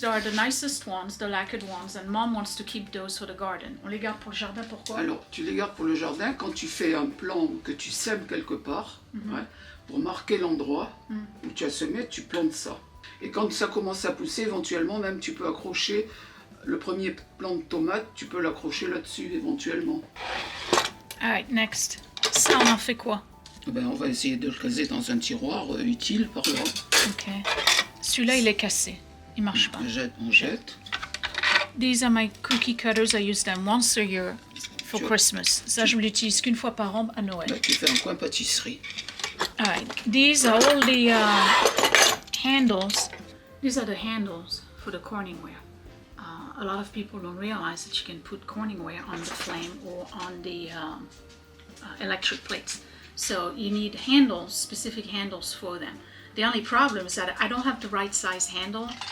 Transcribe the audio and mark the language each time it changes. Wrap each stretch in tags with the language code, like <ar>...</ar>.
<en>They are the nicest ones, the lacquered ones, and Mom wants to keep those for the garden.</en> <fr>On les garde pour le jardin, pourquoi? Alors, tu les gardes pour le jardin quand tu fais un plan que tu sèmes quelque part, ouais, pour marquer l'endroit où tu as semé, tu plantes ça. Et quand ça commence à pousser, éventuellement, même tu peux accrocher le premier plant de tomate, tu peux l'accrocher là-dessus, éventuellement.</fr> <en>Alright, next.</en> <fr>Ça, on en fait quoi? Ben, on va essayer de le caser dans un tiroir utile par là. Ok. Celui-là, il est cassé. Il marche pas. On jette.</fr> <en>These are my cookie cutters. I use them once a year for Christmas.</en> <fr>Ça, je l'utilise qu'une fois par an à Noël. Ben, tu fais un coin pâtisserie.</fr> <en>Alright, these are all the handles. These are the handles for the corningware. A lot of people don't realize that you can put corningware on the flame or on the electric plates. So you need handles, specific handles for them. The only problem is that I don't have the right size handle.</en>